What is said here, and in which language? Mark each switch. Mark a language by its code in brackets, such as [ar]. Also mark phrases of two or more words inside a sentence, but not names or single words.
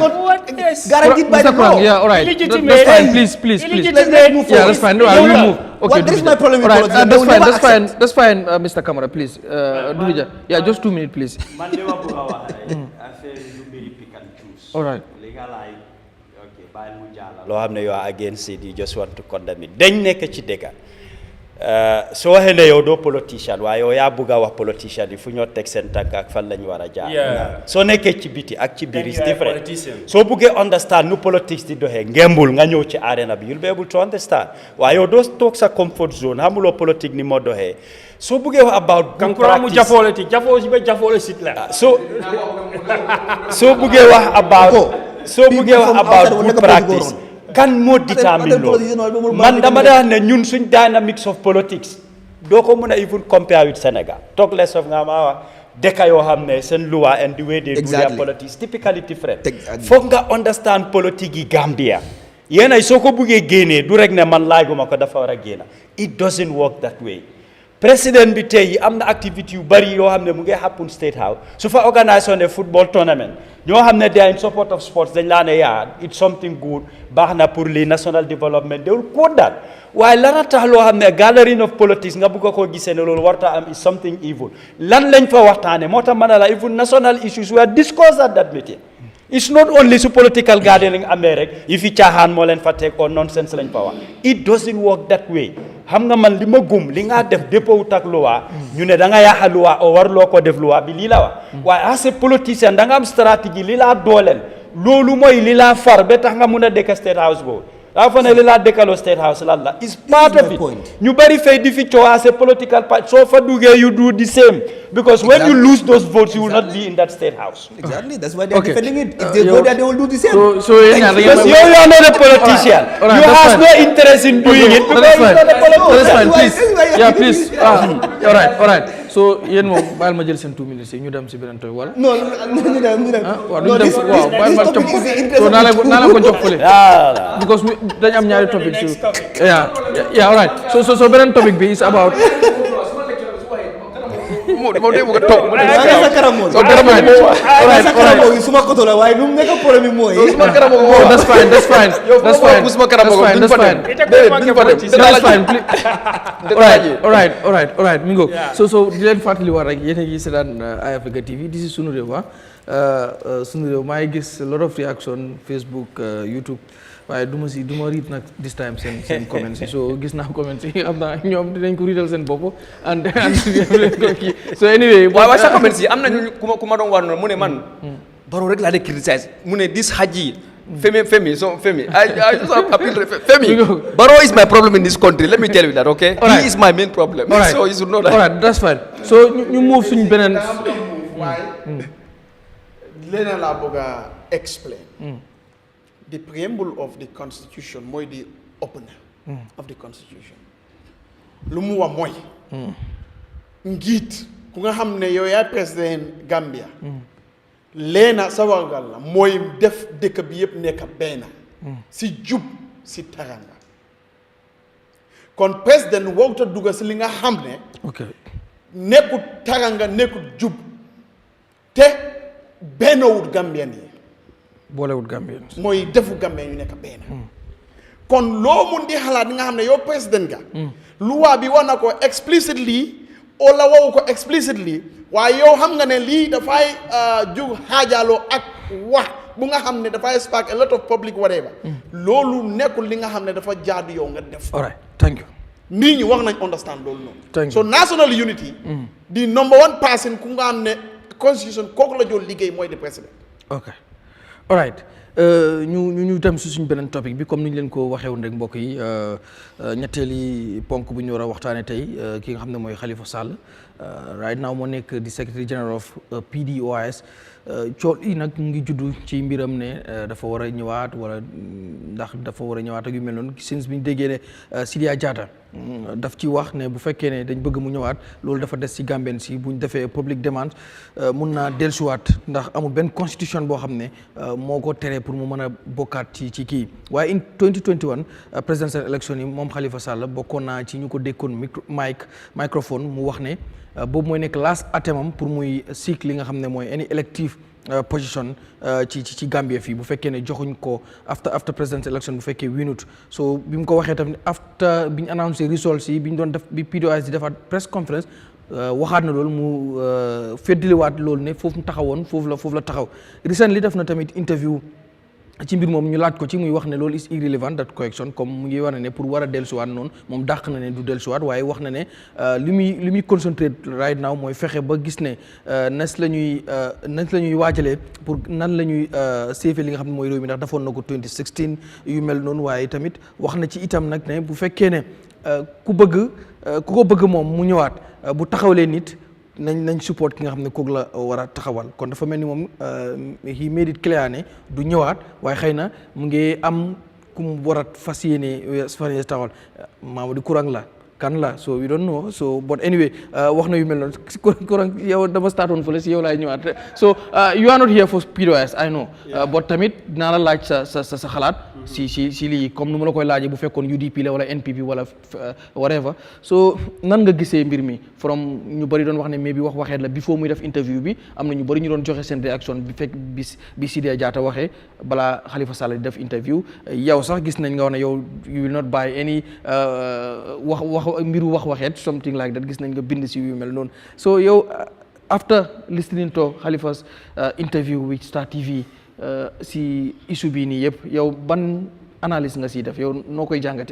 [en] Guaranteed by the law. Yeah, all right. That's fine. Please. Let's move forward. Yeah, that's fine. No, I will move. Okay. This is my problem with politics. That's fine. Mr. Kamara, please. Durija. Yeah, just 2 minutes, please. All right. [wo] loo xam ne [en] you are against it, you just want to condemn it. [wo] dañ nekk ci dëgg soo waxee ne yow doo politicien waaye yow yaa bëgg a wax politicien yi fu ñoo teg seen tànk ak fan lañ war a jaar. soo nekkee ci biti ak ci biir [en] is different. [wo] soo bëggee understand nu politics di doxee ngembul nga ñëw ci arena bi [en] you'll be able to understand [wo] waaye yow doo toog sa [en] comfort zone [wo] xamuloo politique ni moo doxee. soo bëggee wax [en] about good practice [wo] soo bëggee wax [en] about good practice [wo] kan moo determine loolu man dama daa ne ñun suñ [en] dynamics of politics [wo] doo ko mën a even compare with Sénégal [en] talk less of [wo] nga ma wax dëkk yoo xam ne seen loi [en] and the way they do their politics typically different [wo] foog nga understand politique yi Gambia yéenay soo ko bëggee génnee du rek ne man laajuma ko dafa war a génn [en] it doesn't work that way. [wo] President bi tey am na activité yu bari yoo xam ne mu ngi happen Statehouse su fa organisation ne [en] football tournament [wo] ñoo xam ne [en] they are in support of sports [wo] dañ laa ne yaa [en] it's something good [wo] baax na pour li [en] national development they will quote that [wo] waaye lana tax loo xam ne [en] gathering of politics [wo] nga bëgg koo gisee ne loolu warta am [en] is something evil [wo] lan lañ fa waxtaane moo tax mën a la [en] even national issues were discussed at that meeting. It's not only su political gathering [wo] amee rek yi fi caaxaan moo leen fa teg [en] or nonsense [wo] lañ fa wax [en] it doesn't work that way. [wo] xam nga man li ma gum li nga def dépôt tak loi ñu ne da nga yaaxa loi o warloo ko def loi bi lii la wax waaye as a politicien da nga am stratégie li laa dooleel loolu mooy li laa far ba tax nga mun a dëkk Statehouse boobu daa fa ne li laa dëkkaloo Statehouse lan la [en] is part of it [wo] ñu bari fay di fi coow [en] as a political party [wo] soo fa duggee [en] you do the same because when you lose those votes you will not be in that Statehouse. Exactly, that's why they're defending it. If they go there, they will do the same. So you are not a politician. You have no interest in doing it because you're not a politician. That's fine, please. Yeah, please. All right. [wo] So yéen moom baal ma jël seen 2 minutes yi ñu dem si beneen toy wala. [en] Non, this topic is the interest of the people. [wo] naa la ko jox fële. Because dañ am ñaari topics yu. [en] Yeah, all right. [wo] So beneen topic bi [en] is about. [wo] moom day bëgg a toog. sa kanam moom. [en] So never mind. All right. [wo] Suma koto la waaye lu mu nekk problème mooy. Suma kanam moom. [en] That's fine. That's fine. All right. [wo] Mi ngoog. So di leen fàttali war rek yéen a ngi seetaan Eyeafrica TV this is Sunu Reew Sunu Reew maa ngi gis [en] a lot of reaction [wo] Facebook YouTube waaye du ma read nag [en] this time [wo] seen comments yi so gis naa comments yi xam naa ñoom dinañ ko readal seen bopp and kii [en] so anyway [wo] waaye sa comments yi am nañu ku ma doon wax noonu mu ne man Barrow rek laa de [en] criticize [wo] mu ne [en] this Haji Femi I just appeal Femi Barrow is my problem in this country let me tell you that okay he is my main problem so you should know that alright that's fine so ñu move [wo] suñu beneen leneen laa bëgg a [en] explain the preamble of the constitution mooy the opener of the constitution [wo] lu mu wax mooy njiit ku nga xam ne yow yaay président Gambia leena sa wargal la mooy def dëkk bi yëpp nekk benn si jub si taranga kon président warut a dugg si li nga xam ne nekkut taranga nekkut jub te benn wut Gambien yi boolewut Gambien mooy defu Gambien yu nekk benn kon loo mun di xalaat nga xam ne yow président ga loi bi wax na ko explicitly wala wawu ko explicitly waaye yow xam nga ne lii dafay jug xaajaloo ak wax bu nga xam ne dafay [en] spark a lot of public whatever [wo] loolu nekkul li nga xam ne dafa jaadu yow nga def [en] all right thank you [wo] nit ñi wax nañ understand loolu noonu [en] so national unity the number one person [wo] ku nga xam ne constitution kooku la jool liggéey mooy [en] the president [wo] ok all right ñu dem si suñu beneen topic bi comme ni ñu leen ko waxee woon rek mbokk yi ñetteeli ponk bu ñu war a waxtaanee tey ki nga xam ne mooy Khalifa Sall [en] right now [wo] moo nekk di [en] secretary general of PDOIS [wo] cool yi nag mu ngi juddu ci mbiram ne dafa war a ñëwaat wala ndax dafa war a ñëwaat ak yu mel noonu since bi ñu déggee ne Sidia Jatta daf ci wax ne bu fekkee ne dañ bëgg mu ñëwaat loolu dafa des ci Gambien si bu ñu defee public demande mun naa dellusiwaat ndax amul benn constitution boo xam ne moo ko teree pour mu mën a bokkaat ci kii waaye [en] in 2021 presidential election [wo] yi moom Khalifa Sall bokkoon naa ci ñu ko dékkoon microphone mu wax ne boobu mooy nekk [en] last attempt [wo] pour muy seek li nga xam ne mooy [en] any elective position [wo] ci Gambia fii bu fekkee ne joxuñ ko [en] after presidential election [wo] bu fekkee winut so bi mu ko waxee tamit after bi ñu annoncé results yi bi ñu doon def bi PDOIS di defaat press conference waxaat na loolu mu feddiliwaat loolu ne foofu mu taxawoon foofu la taxaw recently def na tamit interview ci mbir moom ñu laaj ko ci muy wax ne loolu [en] is irrelevant that correction [wo] comme mu ngi wane ne pour war a dellusiwaat noonu moom dàq na ne du dellusiwaat waaye wax na ne li muy concentrate [en] right now [wo] mooy fexe ba gis ne nas la ñuy waajalee pour nan la ñuy séefee li nga xam ne mooy réew mi ndax defoon na ko 2016 yu mel noonu waaye tamit wax na ci itam nag ne bu fekkee ne ku ko bëgg moom mu ñëwaat bu taxawlee nit nañ support ki nga xam ne kooku la war a taxawal kon dafa mel ni moom [en] he made it clear [wo] ne du ñëwaat waaye xëy na mu ngi am ku mu war a fas yéene taxawal Mamadou Kurang la kan la [en] so we don't know so but anyway [wo] wax na yu mel noonu si Kurang yow dama startoon fële si yow laay ñëwaat [en] so you are not here for PDOIS I know but [wo] tamit dinaa la laaj sa xalaat si lii comme nu ma la koy laajee bu fekkoon UDP la wala NPP wala whatever so nan nga gisee mbir mi from ñu bëri doon wax ne mais bi waxeet la before muy def interview bi am na ñu bëri ñu doon joxe seen réaction bi fekk bi Sidia Jatta waxee balaa Khalifa Sall di def interview yow sax gis nañ nga wax ne yow [en] you will not buy any [wo] mbiru waxeet [en] something like that [wo] gis nañ nga bind si yu mel noonu so yow [en] after listening to Khalifa's interview with Star TV [wo] si issue bii nii yëpp yow ban analyse nga siy def yow noo koy jàngatee.